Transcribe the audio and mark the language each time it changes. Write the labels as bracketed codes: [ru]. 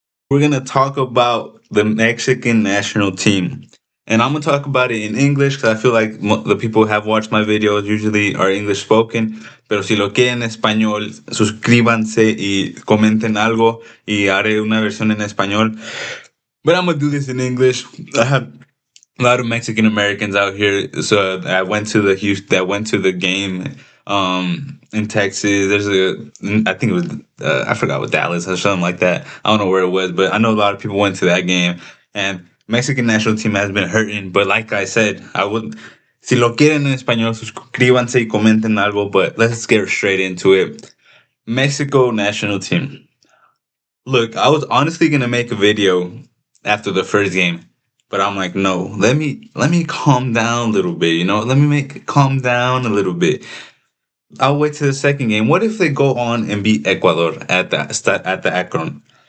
[en] We're gonna talk about the Mexican national team, and I'm gonna talk about it in English because I feel like the people who have watched my videos usually are English spoken. [es] Pero si lo quieren en español, suscríbanse y comenten algo y haré una versión en español. [en] But I'm gonna do this in English. I have a lot of Mexican Americans out here. So I went to the Houston. I went to the game in Texas. There's I think it was I forgot what Dallas or something like that. I don't know where it was, but I know a lot of people went to that game. And Mexican national team has been hurting. But like I said, I would. [es] Si lo quieren en español, suscríbanse y comenten algo. [en] But let's get straight into it. Mexico national team. Look, I was honestly gonna make a video after the first game, but I'm like, no, let me calm down a little bit, let me make it calm down a little bit. I'll wait to the second game. What if they go on and beat Ecuador at the Akron?